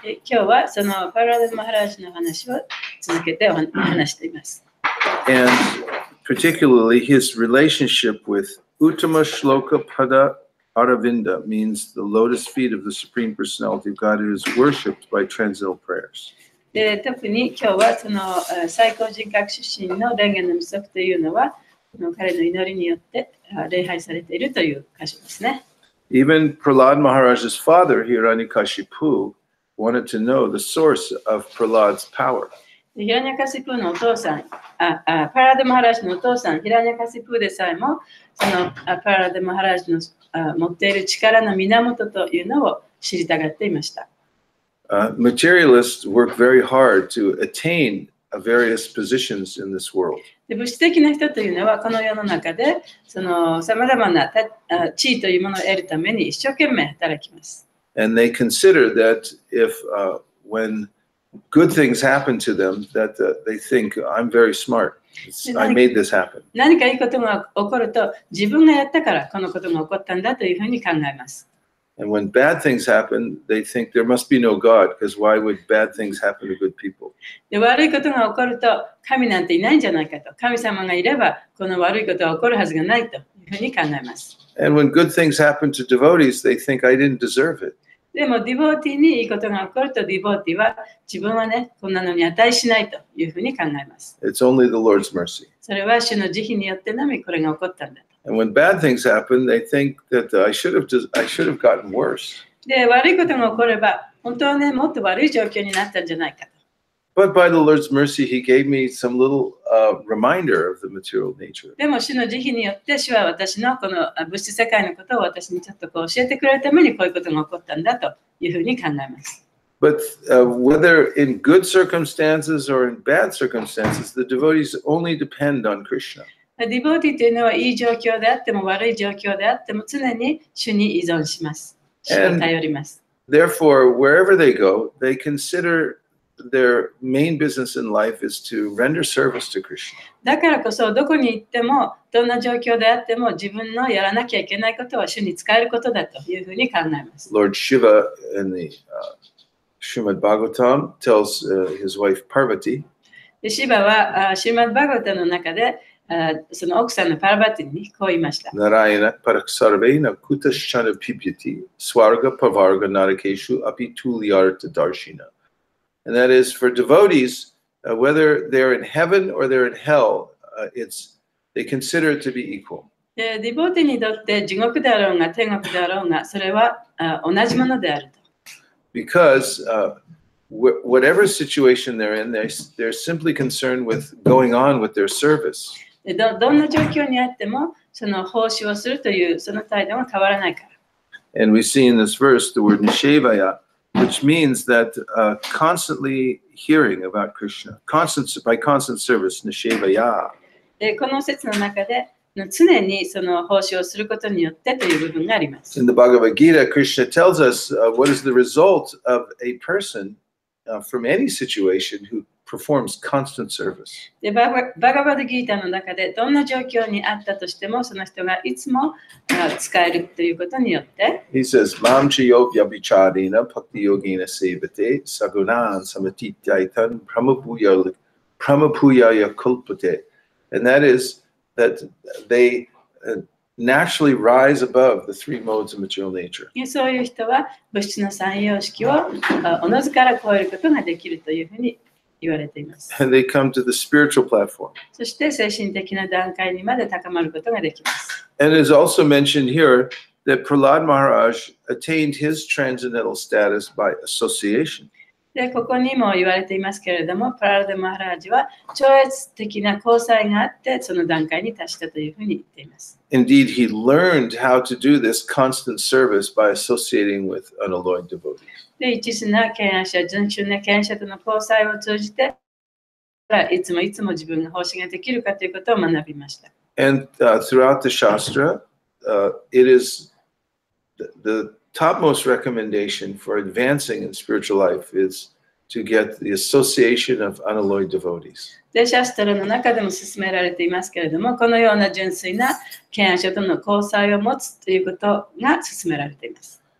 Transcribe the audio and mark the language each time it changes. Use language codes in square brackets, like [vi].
[ja] 今日はそのパラダマハラージの話を続けて話しています。 [en] And particularly his relationship with [sa] Uttama Shloka Pada Aravinda [en] means the lotus feet of the Supreme Personality of God is worshipped by transcendental prayers. [ja] で特に今日はその最高人格出身の蓮華の実足というのは彼の祈りによって礼拝されているという箇所ですね。 [en] Even Prahlad Maharaj's father, Hiranyakashipu, wanted to know the source of Prahlad's power. [ja] ヒラニャカシプーのお父さん、パラダマハラージのお父さん、ヒラニャカシプーでさえも、そのパラダマハラージの持っている力の源というのを知りたがっていました。 [en] Materialists work very hard to attain various positions in this world. [ja] で物質的な人というのはこの世の中でさまざまな地位というものを得るために一生懸命働きます。 [en] And they consider that if when good things happen to them, that they think I'm very smart. I made this happen. [ja] 何かいいことが起こると自分がやったからこのことが起こったんだというふうに考えます。 [en] And when bad things happen, they think there must be no God, because why would bad things happen to good people? [ja] で悪いことが起こると神なんていないんじゃないかと、神様がいればこの悪いことが起こるはずがないというふうに考えます。 [en] And when good things happen to devotees, they think I didn't deserve it. [ja] でもディボーティーにいいことが起こるとディボーティーは自分はねこんなのに値しないというふうに考えます。 [en] It's only the Lord's mercy. [ja] それは主の慈悲によってのみこれが起こったんだと。 [en] And when bad things happen, they think that I should have gotten worse. [ja] で悪いことが起これば本当はねもっと悪い状況になったんじゃないかと。 [en] But by the Lord's mercy, He gave me some little reminder of the material nature. [ja] でも主の慈悲によって主は私のこの物質世界のことを私にちょっとこう教えてくれるためにこういうことが起こったんだというふうに考えます。 [en] But whether in good circumstances or in bad circumstances, the devotees only depend on Krishna. [ja] ディボーティーというのはいい状況であっても悪い状況であっても常に主に依存します。主を頼ります。 [en] Therefore, wherever they go, they consider their main business in life is to render service to Krishna. [ja] だからこそどこに行ってもどんな状況であっても自分のやらなきゃいけないことは主に使えることだというふうに考えます。 [en] Lord Shiva in the Srimad Bhagavatam tells his wife Parvati. [ja] でシバはシーマッドバガバタの中でその奥さんのパラバティにこう言いました。 [sa] Narayana paraksarvena kutashchana pipyati swarga pavarga narakeshu api tulyarta darshina. [en] And that is for devotees, whether they're in heaven or they're in hell, they consider it to be equal. [ja] でディボーティにとって地獄であろうが天国であろうがそれは同じものであると。 [en] because whatever situation they're in, they're simply concerned with going on with their service. [ja] でどんな状況にあっても、その奉仕をするというその態度は変わらないから。 [en] And we see in this verse the word nishevaya, which means that constantly hearing about Krishna, by constant service, nishevaya. [ja] でこの説の中で、常にその奉仕をすることによってという部分があります。 [en] In the Bhagavad Gita, Krishna tells us what is the result of a person from any situation who performs constant service. [ja] でバガバドギータの中でどんな状況にあったとしてもその人がいつも使えるということによって [en] He says, [sa] Mam chayo vyabhicharena bhakti yogena sevate sagunan samatityaitan pramapuyaya kulpate. [en] And that is that they naturally rise above the three modes of material nature. [ja] そういう人は物質の三様式をおのずから超えることができるというふうに言われています。 [en] And they come to the spiritual platform. [ja] そして精神的な段階にまで高まることができます。 [en] And it is also mentioned here that Prahlad Maharaj attained his transcendental status by association. [ja] でここにも言われていますけれども、プララダ・マハラージは超越的な交際があってその段階に達したというふうに言っています。 [en] Indeed, he learned how to do this constant service by associating with unalloyed devotees. [ja] で、一途な敬愛者、純粋な敬愛者との交際を通じて、いつも自分が奉仕ができるかということを学びました。 [en] And throughout the Shastra, it is the topmost recommendation for advancing in spiritual life is to get the association of unalloyed devotees. [ja] で、シャストラの中でも勧められていますけれども、このような純粋な敬愛者との交際を持つということが勧められています。